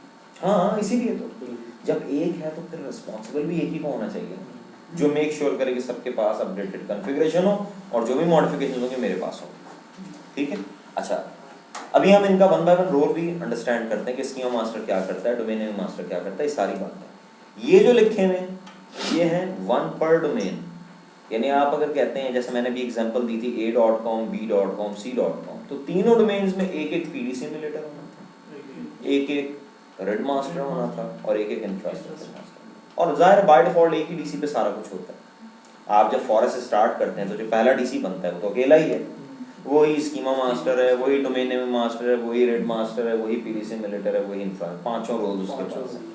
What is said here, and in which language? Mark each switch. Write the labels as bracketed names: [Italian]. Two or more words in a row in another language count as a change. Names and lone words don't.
[Hindi] हाँ, इसीलिए तो जब एक है तो फिर रिस्पॉन्सिबल भी एक ही को होना चाहिए, जो [English] make sure [Hindi] करे कि सबके पास [English] updated configuration [Hindi] हो और जो भी मॉडिफिकेशन होंगे मेरे पास हो, ठीक है। अच्छा, अभी हम इनका [English] one by one role [Hindi] भी अंडरस्टैंड करते हैं कि [English] schema master [Hindi] क्या करता है, [English] domain name master [Hindi] क्या करता है, ये सारी बातें। ये जो लिखे हुए ये हैं [English] one per domain, [Hindi] यानी आप अगर कहते हैं, जैसे मैंने भी एग्जांपल दी थी a.com, b.com, c.com, तो तीनों डोमेन्स में एक एक [English] PD simulator [Hindi] होना था, एक एक [English] red master [Hindi] होना था और एक एक [English] infrastructure master. [Hindi] और जाहिर [English] by default [Hindi] एक ही डीसी पे सारा कुछ होता है। आप जब [English] forest start [Hindi] करते हैं तो जो पहला डीसी बनता है वो तो अकेला ही है, वही [English] schema master [Hindi] है, वही [English] domain name master [Hindi] है, वही [English] red master [Hindi] है, वही [English] PD simulator [Hindi] है, वही इंफ्रा, पांचों रोल्स उसके पास है।